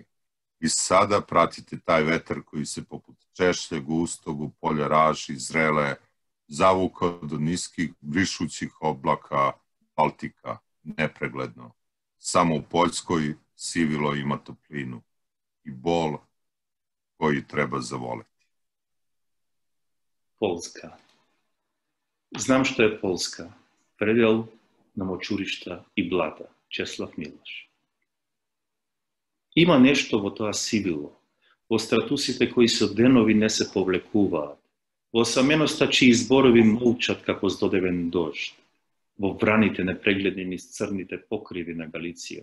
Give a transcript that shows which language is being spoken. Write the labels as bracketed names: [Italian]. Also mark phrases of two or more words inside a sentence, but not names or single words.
[Serbian] I sada pratite taj vetar koji se poput češlje gustog u polja raži zrele zavukao do niskih brišućih oblaka Baltika, nepregledno. Samo u Poljskoj sivilo ima toplinu i bol koji treba zavoleti. [Macedonian] Полска. Знам што е Полска. Предел на мочуришта и блата. Чеслав Милош. Има нешто во тоа сивило, во стратусите кои со денови не се повлекуваат, во саменоста чии зборови молчат како здодевен дожд, во враните непрегледни низ црните покриви на Галиција.